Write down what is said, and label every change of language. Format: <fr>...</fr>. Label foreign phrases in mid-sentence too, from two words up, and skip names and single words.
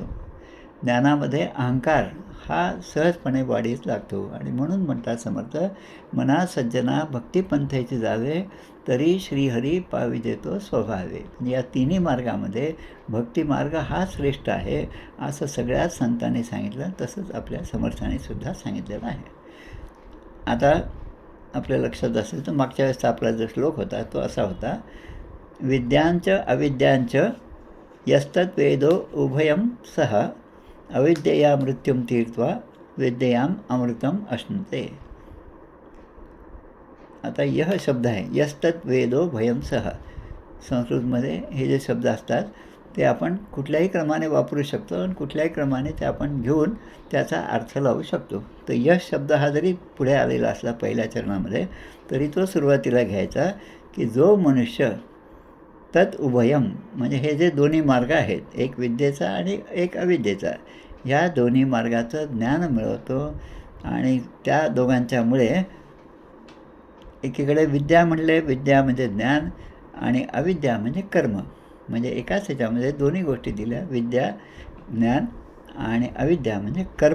<mr>ज्ञानामध्ये अहंकार हा सहजपणे वाढीस लागतो आणि म्हणून म्हणतात समर्थ, मना सज्जना भक्तिपंथेची जावे तरी श्रीहरी पावी देतो स्वभावे. या तिन्ही मार्गामध्ये भक्तिमार्ग हा श्रेष्ठ आहे असं सगळ्याच संतांनी सांगितलं, तसंच आपल्या समर्थाने सुद्धा सांगितलेलं आहे. आता आपल्या लक्षात असेल तर मागच्या वेळेसचा आपला जो श्लोक होता तो असा होता,</mr> <sa>विद्यांच अविद्यांच यस्तत् वेदो उभयं सह अविद्यया मृत्युम तीर्त्वा विद्ययाम अमृतम अश्नुते.</sa> <mr>आता यह शब्द आहे,</mr> <sa>यस्तत् वेदो भयम सह.</sa> <mr>संस्कृतमध्ये हे जे शब्द असतात ते आपण कुठल्याही क्रमाने वापरू शकतो आणि कुठल्याही क्रमाने ते आपण घेऊन त्याचा अर्थ लावू शकतो. तर यश शब्द हा जरी पुढे आलेला असला पहिल्या चरणामध्ये तरी तो सुरुवातीला घ्यायचा की जो मनुष्य</mr> <sa>तत् उभयम,</sa> <mr>म्हणजे हे जे दोन्ही मार्ग आहेत, एक विद्येचा आणि एक अविद्येचा, ह्या दोन्ही मार्गाचं ज्ञान मिळवतो आणि त्या दोघांच्यामुळे एकीकडे विद्या म्हणले, विद्या म्हणजे ज्ञान आणि अविद्या म्हणजे कर्म, म्हणजे एकाच ह्याच्यामध्ये दोन्ही गोष्टी दिल्या, विद्या ज्ञान आणि अविद्या म्हणजे कर्म.</mr>